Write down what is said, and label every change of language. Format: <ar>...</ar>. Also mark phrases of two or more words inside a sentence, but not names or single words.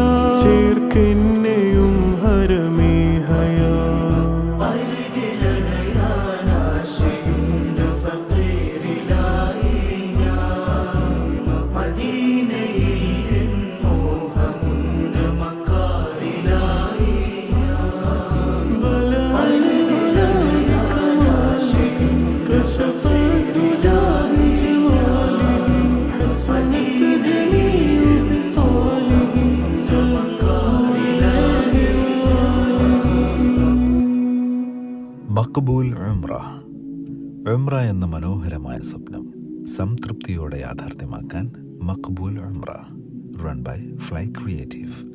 <ml>ചേർക്കെന്നെയും ഹരമേ ഹയാ. അരികിലണയാനാശയുണ്ട് ഫക്കീറിലായി ഞാൻ. മദീനയിൽ മോഹമുണ്ട് മക്കാറിലായി ഞാൻ.</ml> <ar>كشف الدجى بجماله. حسنت جميع خصاله.</ar> <ml>മഖ്ബൂൽ ഉംറ. ഉംറ എന്ന മനോഹരമായ സ്വപ്നം സംതൃപ്തിയോടെ യാഥാർത്ഥ്യമാക്കാൻ മഖ്ബൂൽ ഉംറ.</ml> <en>Run by Fly Creative.</en>